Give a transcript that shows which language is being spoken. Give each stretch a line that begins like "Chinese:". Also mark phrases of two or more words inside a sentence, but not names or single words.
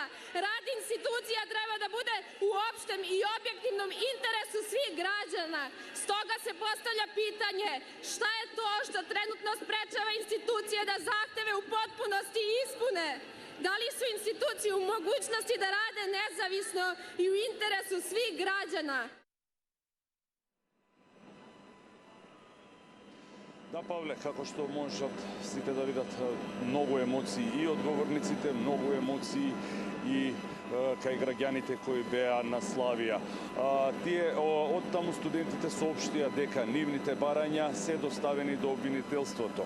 Serbian: Rad institucija treba da bude u opštem i objektivnom interesu svih građana. Stoga se postavlja pitanje šta je to što trenutno sprečava institucije da zahteve u potpunosti ispune? Da li su institucije u mogućnosti da rade nezavisno i u interesu svih građana?
Macedonian: Да, Павле, како што можат сите да видат, многу емоции и од говорниците, многу емоции и кај граѓаните кои беа на Славија. Тие од таму студентите соопштија дека нивните барања се доставени до обвинителството.